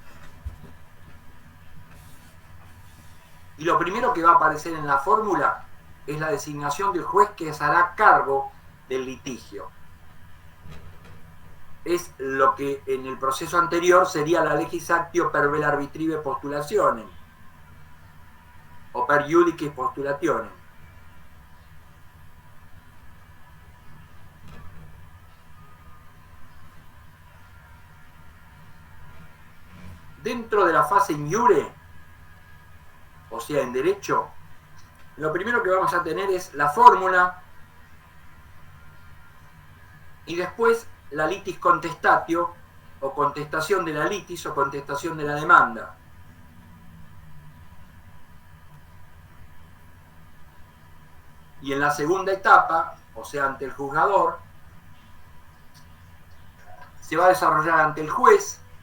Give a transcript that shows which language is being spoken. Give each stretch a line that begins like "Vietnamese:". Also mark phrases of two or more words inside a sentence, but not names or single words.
Spanish: Porque tenías frío. Y lo primero que va a aparecer en la fórmula es la designación del juez que se hará cargo del litigio. Es lo que en el proceso anterior sería la
Latin: legis actio per vel arbitrive postulationem
Spanish: o
Latin: per iudice postulationem.
Spanish: Dentro de la fase
Latin: in iure,
Spanish: o sea, en derecho, lo primero que vamos a tener es la fórmula y después la
Latin: litis contestatio
Spanish: o contestación de la litis o contestación de la demanda. Y en la segunda etapa, o sea, ante el juzgador, se va a desarrollar ante el juez.